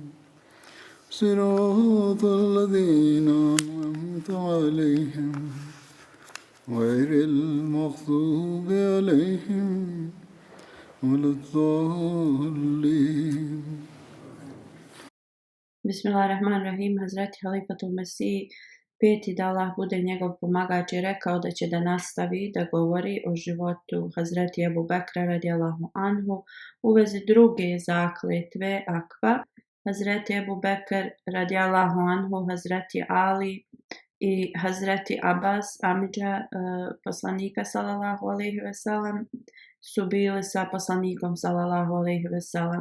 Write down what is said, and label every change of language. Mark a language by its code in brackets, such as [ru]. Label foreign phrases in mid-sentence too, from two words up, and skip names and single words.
[ar] صراط الذين أنعمت عليهم غير المغضوب عليهم ولا الضالين. Bismillahirrahmanirrahim. [bs] Hazreti Halifatul Mesih, peti da Allah bude njegov pomagač, je rekao da će da nastavi da govori o životu Hazreti Ebu Bekra [ar] رضي الله عنه [bs] u vezi druge zakletve akva. Hazreti Ebu Bekr [ar] رضي الله عنه, [bs] Hazreti Ali i Hazreti Abbas, amidža poslanika [ar] صلى الله عليه وسلم, [bs] su bili sa poslanikom [ar] صلى الله عليه وسلم.